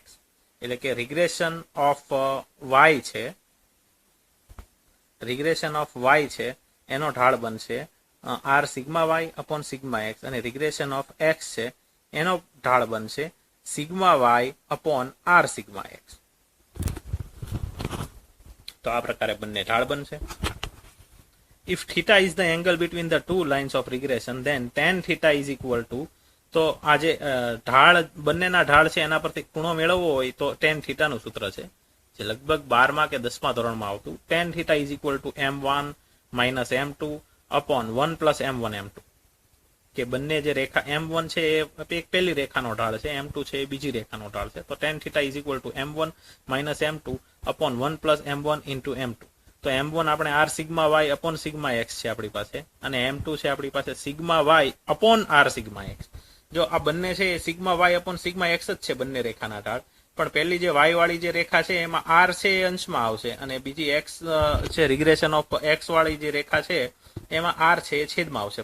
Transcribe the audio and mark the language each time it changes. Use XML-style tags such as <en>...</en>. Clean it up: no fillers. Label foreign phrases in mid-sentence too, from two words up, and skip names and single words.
<gu>એટલે કે</gu> <en>regression of</en> <gu>y છે એનો ઢાળ બનશે r સિગ્મા y અપોન સિગ્મા x, અને</gu> <en>regression of</en> <gu>x છે એનો ઢાળ બનશે સિગ્મા y અપોન r સિગ્મા x. તો આ પ્રકારે બંને ઢાળ બનશે.</gu> <en>If theta is the angle between the two lines of regression, then tan theta is equal to,</en> <gu>તો આ જે ઢાળ બંનેના ઢાળ છે એના પરથી ખૂણો મેળવવો હોય તો</gu> <en>tan theta</en> <gu>નું સૂત્ર છે, જે લગભગ 12મા કે 10મા ધોરણમાં આવતું.</gu> <en>tan theta is equal to m1 minus m2 upon 1 plus m1 m2,</en> <gu>કે બંને જે રેખા m1 છે એ એક પહેલી રેખાનો ઢાળ છે, m2 છે એ બીજી રેખાનો ઢાળ છે.</gu> <en>તો tan theta is equal to m1 minus m2 upon 1 plus m1 into m2.</en> <gu>તો m1 આપણે r સિગ્મા y અપોન સિગ્મા x છે આપણી પાસે, અને m2 છે આપણી પાસે સિગ્મા y અપોન r સિગ્મા x. જો આ બંને છે એ સિગ્મા y અપોન સિગ્મા x જ છે બંને રેખાના ઢાળ, પણ પહેલી જે y વાળી જે રેખા છે એમાં r છે એ અંશમાં આવશે, અને બીજી x છે</gu> <en>regression of</en> <gu>x વાળી જે રેખા છે એમાં r છે એ છેદમાં આવશે.</gu>